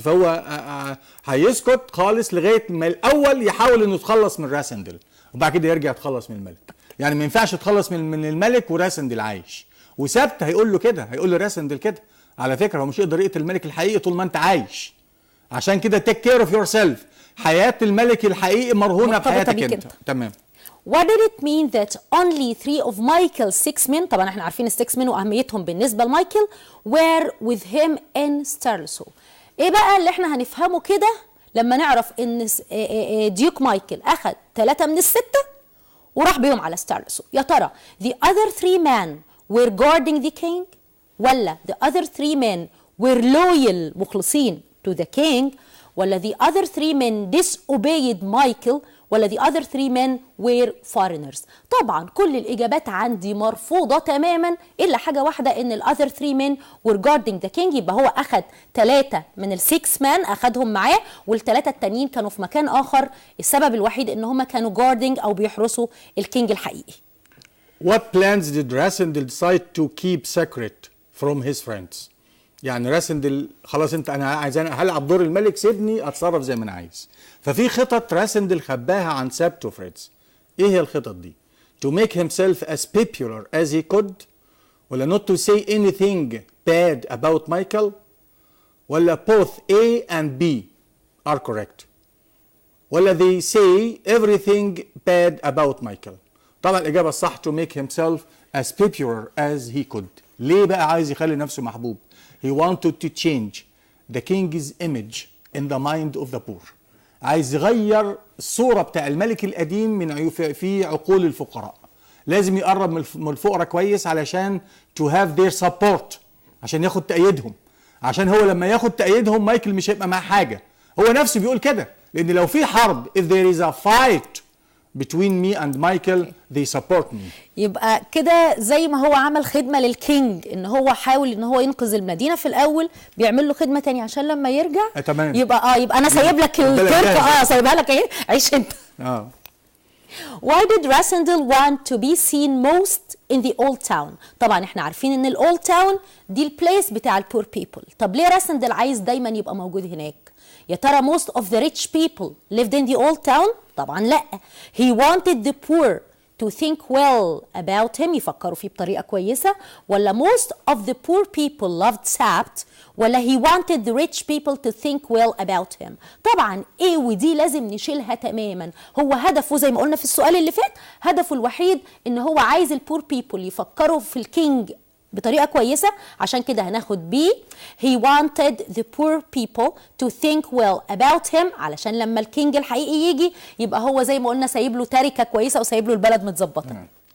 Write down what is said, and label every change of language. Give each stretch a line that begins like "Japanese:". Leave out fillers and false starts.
Arabic: فهو هيسكت خالص لغايه ما الاول يحاول انه يتخلص من راسندل وبعد كده يرجع يتخلص من الملك. يعني ما ينفعش يتخلص من الملك وراسندل عايش. وسبت هيقول له كده، هيقول له راسندل كده على فكره هو مش يقدر يقتل الملك الحقيقي طول ما انت عايش. عشان كده
English: Take care of yourself.
Arabic: حياه الملك الحقيقي مرهونه بحياتك انت. تمام.
English: What did it mean that only 3 of Michael's 6 men،
Arabic: طبعا احنا عارفين ال6 men واهميتهم بالنسبه لمايكل،
English: were with him in ستارلسو.
Arabic: ايه بقى اللي احنا هنفهمه كده لما نعرف ان ديوك مايكل اخذ 3 من ال6 وراح بيهم على ستارلسو؟ يا ترى
English: the other 3 men were guarding the king،
Arabic: ولا
English: the other 3 men were loyal
Arabic: مخلصين
English: to the king،
Arabic: ولا
English: the other 3 men disobeyed Michael،
Arabic: ولا
English: the other 3 men were foreigners؟
Arabic: طبعا كل الإجابات عندي مرفوضة تماما إلا حاجة واحدة، إن ال
English: other 3 men were guarding the king.
Arabic: يبقى هو أخد 3 من ال 6 men أخدهم معاه، والثلاثة التانيين كانوا في مكان آخر. السبب الوحيد إن هم كانوا guarding أو بيحرسوا الكينج الحقيقي.
English: What plans did Rasindel decide to keep secret from his friends؟
Arabic: يعني راسندل خلاص انا عايز هلعب دور الملك، سيبني اتصرف زي ما انا عايز. ففي خطط راسندل خباها عن سابتو فريدز. ايه هي الخطط دي؟
English: To make himself as popular as he could، ولا not to say anything bad about Michael، ولا both A and B are correct، ولا they say everything bad about Michael.
Arabic: طبعا الإجابة الصح
English: to make himself as popular as he could.
Arabic: ليه بقى عايز يخلي نفسه محبوب؟
English: He wanted to change the king's image in the mind of the poor.
Arabic: عايز يغير الصورة بتاع الملك القديم من في عقول الفقراء. لازم يقرب من الفقراء كويس علشان
English: to have their support،
Arabic: عشان ياخد تأييدهم. عشان هو لما ياخد تأييدهم مايكل مش هيبقى معاه حاجة. هو نفسه بيقول كده، لأن لو في حرب
English: if there is a fight between me and Michael they support me.
Arabic: يبقى كده زي ما هو عمل خدمة للكينج، ان هو حاول ان هو ينقذ المدينة في الاول، بيعمل له خدمة تانية عشان لما يرجع تمام. يبقى انا سايب لك التركة، سايبها لك اهي عيش انت.
English: Why did Rasindel want to be seen most in the old town؟
Arabic: طبعا احنا عارفين ان الاولد تاون دي البليس بتاع البور بيبل. طب ليه راسندل عايز دايما يبقى موجود هناك؟ يا ترى
English: most of the rich people lived in the old town؟
Arabic: طبعا لا.
English: He wanted the poor to think well about him،
Arabic: يفكروا فيه بطريقة كويسة،
English: ولا most of the poor people loved Sabt، ولا he wanted the rich people to think well about him؟
Arabic: طبعا ايه ودي لازم نشيلها تماما. هو هدفه زي ما قلنا في السؤال اللي فات، هدفه الوحيد ان هو عايز البور بيبل يفكروا في الكينج بطريقة كويسة. عشان كده هناخد B.
English: He wanted the poor people to think well about him،
Arabic: علشان لما الكينج الحقيقي يجي يبقى هو زي ما قلنا سايب له تركة كويسة وسايب له البلد متظبطة.